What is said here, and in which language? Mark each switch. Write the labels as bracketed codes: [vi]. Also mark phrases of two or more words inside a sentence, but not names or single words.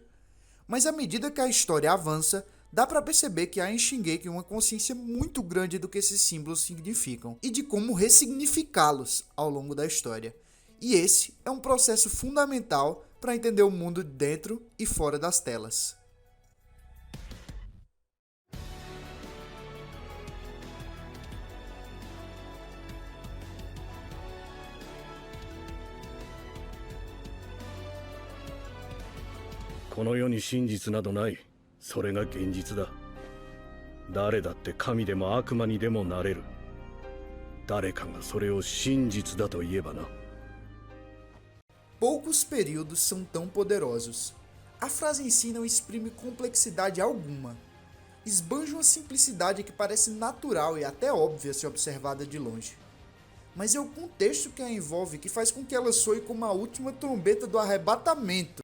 [pt] Mas à medida que a história avança, dá pra perceber que há em Shingeki uma consciência muito grande do que esses símbolos significam e de como ressignificá-los ao longo da história. E esse é um processo fundamental para entender o mundo dentro e fora das telas. [ja] "この世に真実などない。それが現実だ。誰だって神でも悪魔にでもなれる。誰かがそれを真実だと言えばな." [pt] Poucos períodos são tão poderosos. A frase em si não exprime complexidade alguma. Esbanja uma simplicidade que parece natural e até óbvia se observada de longe. Mas é o contexto que a envolve que faz com que ela soe como a última trombeta do arrebatamento.